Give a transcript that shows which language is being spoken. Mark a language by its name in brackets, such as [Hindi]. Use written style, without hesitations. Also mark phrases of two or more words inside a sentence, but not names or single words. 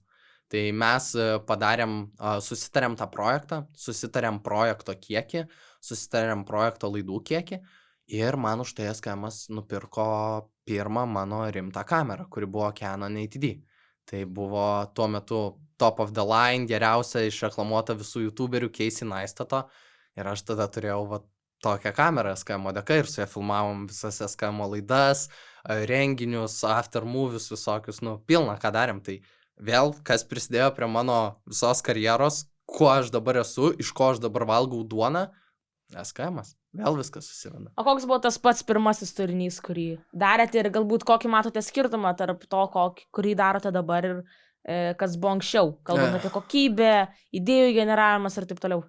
[Lithuanian] Tai mes susitarėm tą projektą, susitarėm projekto kiekį, susitarėm projekto laidų kiekį ir man už tai SKM-as nupirko pirmą mano rimtą kamerą, kuri buvo Canon ATD. Tai buvo tuo metu [English] top of the line, [Lithuanian] geriausia išreklamuota visų youtuberių Casey Neistato ir aš tada turėjau tokią kamerą SKM dėka ir su ją filmavom visas SKM laidas, renginius, [English] after movies [Lithuanian] visokius, pilna ką darėm. Tai vėl, kas prisidėjo prie mano visos karjeros, kuo aš dabar esu, iš ko aš dabar valgau duoną, SKM-as. Vėl viskas susiveda. O koks buvo tas pats pirmasis turinys, kurį darėte ir galbūt kokį matote skirtumą tarp to, kurį darote dabar ir kas buvo anksčiau, kalbant apie kokybę, idėjų generavimas ir taip toliau?